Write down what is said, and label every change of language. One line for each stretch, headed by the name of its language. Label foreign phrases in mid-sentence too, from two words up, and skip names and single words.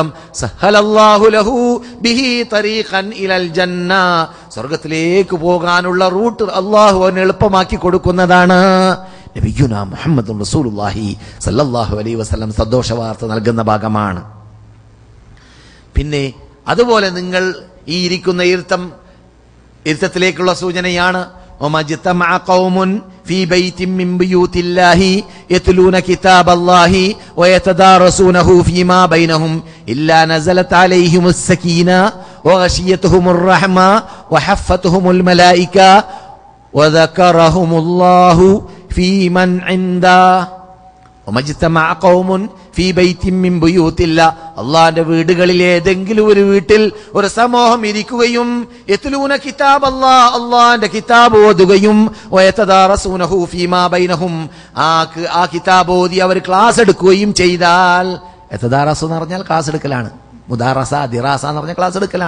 Arabic: سهل الله له به طريقا إلى الجنة,
Malayalam: സ്വർഗ്ഗത്തിലേക്ക് പോകാനുള്ള റൂട്ട് അല്ലാഹു അവന് എളുപ്പമാക്കി കൊടുക്കുന്നതാണ്.
Arabic: نبينا محمد رسول الله صلى الله عليه وسلم
Malayalam: സന്തോഷ വാർത്ത നൽകുന്ന ഭാഗമാണ്. പിന്നെ അതുപോലെ നിങ്ങൾ ഈ ഇരിക്കുന്ന ഇരുത്തത്തിലേക്കുള്ള സൂചനയാണ്.
Arabic: وَمَجْتَمَعَ قَوْمٌ فِي بَيْتٍ مِّن بُيُوتِ اللَّهِ يَتْلُونَ كِتَابَ اللَّهِ وَيَتَدَارَسُونَهُ فِيمَا بَيْنَهُمْ إِلَّا نَزَلَتْ عَلَيْهِمُ السَّكِينَةُ وَغَشِيَتْهُمُ الرَّحْمَةُ وَحَفَّتْهُمُ الْمَلَائِكَةُ وَذَكَرَهُمُ اللَّهُ فِي مَنْ عِندَهُ. وَمَجْتَمَعَ قَوْمٌ في بيت من بيوت الله,
Malayalam: അല്ലാഹുവിന്റെ വീടുകളിൽ ഏതെങ്കിലും ഒരു വീട്ടിൽ ഒരു സമൂഹം ഇരിക്കുകയും,
Arabic: يتلون كتاب الله,
Malayalam: അല്ലാഹുവിന്റെ കിതാബ് ഓതുകയും,
Arabic: ويتدارسونه فيما بينهم,
Malayalam: ആ കിതാബ് ഓതി അവർ ക്ലാസ് എടുക്കുകയും ചെയ്താൽ, യതദാറസു എന്ന് പറഞ്ഞാൽ ക്ലാസ് എടുക്കലാണ്,
Arabic: مدارسة دراسة
Malayalam: എന്ന് പറഞ്ഞ ക്ലാസ് എടുക്കലാണ്.